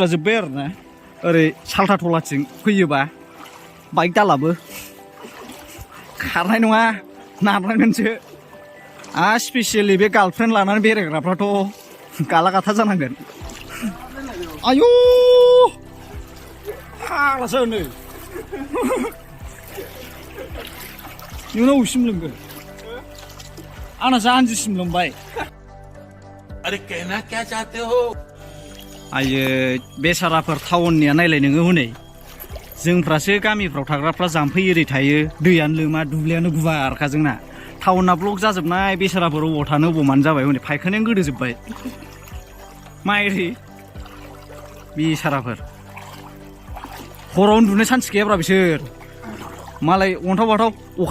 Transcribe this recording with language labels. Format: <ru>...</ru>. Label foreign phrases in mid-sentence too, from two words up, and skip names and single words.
<brx>जोब्बाय आरो ना ओरै साल्था थलाथिं फैयोबा बाइक दालाबो खारनाय नङा नारनांगोनसो स्पेसियेलि बे गार्लफ्रेन्ड लानानै बेरायग्राफ्राथ' गाला गाथा जानांगोन आयु फाग्लासो नै नोंनाव अबेसिम लोंगोन आंना जानजिसिम लोंबाय</brx> <hi>अरे कहना क्या चाहते हो</hi> <brx>आयो बेसाराफोर टाउननिया नायलाय नोङो हनै जोंफ्रासो गामिफ्राव थाग्राफ्रा जाम्फै एरि थायो दैयानो लोमा दुब्लियानो गुवारखा जोंना टाउना ब्लक जाजोबनाय बेसाराफोर अबाव थानो अबाव मानो जाबाय हनै फायखानायानो गोदोजोब्बाय माइरि बेसाराफोर हराव उन्दुनो सान्स गैयाब्रा बिसोर मालाय अन्थाव बाथाव अखा</brx>